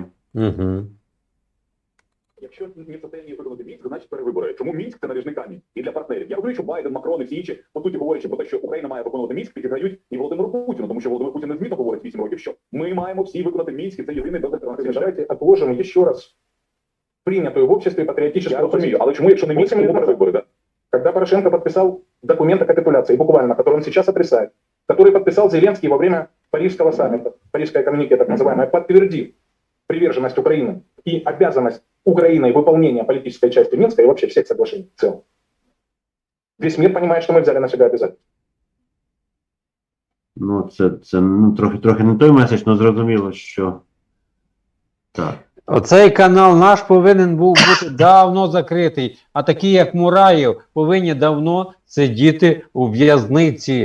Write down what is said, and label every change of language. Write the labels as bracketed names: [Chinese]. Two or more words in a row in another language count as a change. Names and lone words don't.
[Ukrainian] Угу. Якщо [Russian] не в состоянні [Ukrainian] виконати Мінськ, значить перевибори. Чому Мінськ – це наріжний камінь? І для партнерів. Я розумію, що Байден, Макрон і всі інші, по суті, говорячи про те, що Україна має виконувати Мінськ, підіграють і Володимиру Путіну, тому що Володимир Путін незмінно говорить 8 років, що ми маємо всі виконати Мінськ, і це єдиний безальтернативний. [Russian] Давайте отложим еще раз принятую в обществе патриотическую фамилию. [Ukrainian] Але чому, якщо не Мінськ, то перевибори, да? [Russian] Когда Порошенко подписал документ о капитуляции, буквально, который он сейчас отрицает, который подписал Зеленский во время Парижского саммита, Парижская коммюнике так называемая, подтвердив приверженность Украины и обязанность Украины выполнения политической части Минска и вообще всех соглашений в целом. Весь мир понимает, что мы взяли на себя обязательства. [Ukrainian] Ну, це трохи не той меседж, але зрозуміло, що так. Оцей канал наш повинен був бути давно закритий, а такі, як Мураєв, повинні давно сидіти у в'язниці.